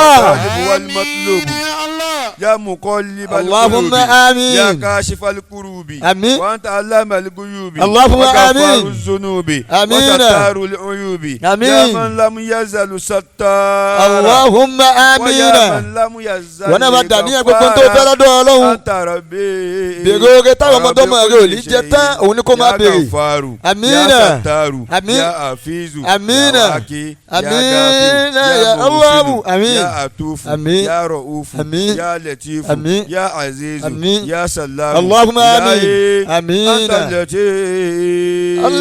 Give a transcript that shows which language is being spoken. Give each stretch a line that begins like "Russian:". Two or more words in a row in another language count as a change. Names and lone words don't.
Arabic: والطالب والمطلوب يا مقلب اللهم القلوب آمين. يا كاشف الكروب أمين. وأنت علام الغيوب اللهم وغفار آمين. الذنوب آمين. وستار العيوب آمين. يا من لم يزل ستار اللهم آمين. ويا من لم يزل
Yoruba: wọ́n náà máa dà ní ẹgbẹ́ tó fẹ́ lọ́dọ̀ ọlọ́run.
Arabic: أنت ربي
Yoruba: bèrè oore táwọn ọmọdé ọmọ rẹ ò ní jẹ tán òun ni kò máa
Arabic: يا
Yoruba: bèrè.
Arabic: غفار آمين. يا ستار آمين. يا حفيظ آمين. يا واكي آمين. يا يا غافر الله. يا آمين. محسن يا عطوف آمين. يا رؤوف آمين. يا لطيف آمين. يا عزيز آمين. يا سلام اللهم آمين. إلهي آمين. أنت اللطيف